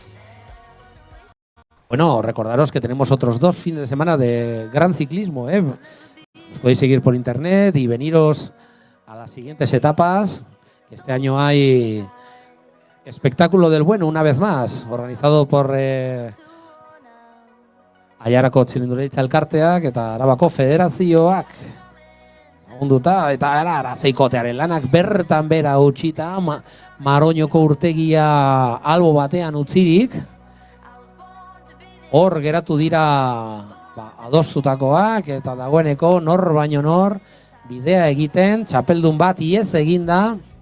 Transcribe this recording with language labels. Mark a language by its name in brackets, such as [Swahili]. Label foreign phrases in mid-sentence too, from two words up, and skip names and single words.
[Spanish] Bueno, recordaros que tenemos otros 2 fines de semana de gran ciclismo, Os podéis seguir por internet y veniros a las siguientes etapas. Este año hay espectáculo del bueno una vez más, organizado por [Basque] Aiarako Txirrindularitza Elkarteak eta Arabako Federazioak. Lagunduta eta arazeikotearen lanak bertan bera utzita, Maroñoko urtegia albo batean utzirik. Hor geratu dira adostutakoak eta dagoeneko nor baino nor bidea egiten, txapeldun bat iez eginda.